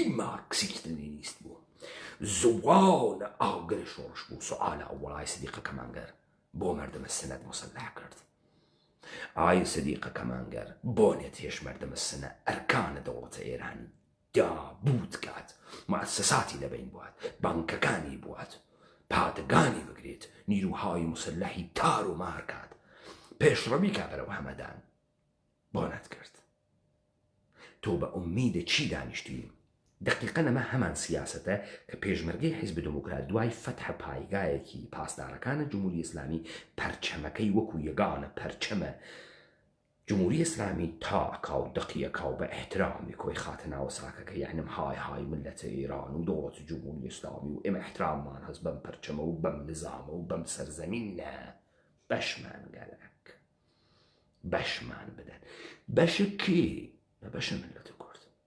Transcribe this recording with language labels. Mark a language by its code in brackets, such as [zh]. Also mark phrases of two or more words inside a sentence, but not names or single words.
[ckb] مارکسیست لێنیست بوو زوانە ئاگرە شۆڕش بوو سوالە ئەو وەڵای سدیقە کەمانگەر بۆ مەردەمە سنەت مسلح کرد ئای سدیقە کەمانگەر بۆ نێت هێش مەردەمە سنە ئەرکانە دەوڵەتە ئێرانی دابوت کات مؤسساتی لەبین بوات بانکەکانی بوات پادگانی بگرێت نیروهای مسلحی تار و مار کات پێشڕەوی کا بەرەو هەمەدان بۆ نەتکرد تۆ بە ئومیدە چی دانیشتی دقیقەن ئەمە هەمان سیاسەتە کە پێشمەرگەی حیزب دموکرات دوای فەتحە پایگایەکی پاسدارەکانە جمهوری ئیسلامی پەرچەمەکەی وەکو یەگانە پەرچەمە جمهوری ئیسلامی تاکا و دقیەکا و بە ئەحترامی کۆی خاتە ناوە ساکەکە یعنیم های ملەتە ئێران و دەوڵەتی جمهوری ئیسلامی و ئێمە ئەحتراممان هەست بەم پەرچەمە و بەم نظامە و بەم سەرزەمینە بەشمان گەلک بەشمان بدەن بەشە کێ بە بەشە ملەتە کورد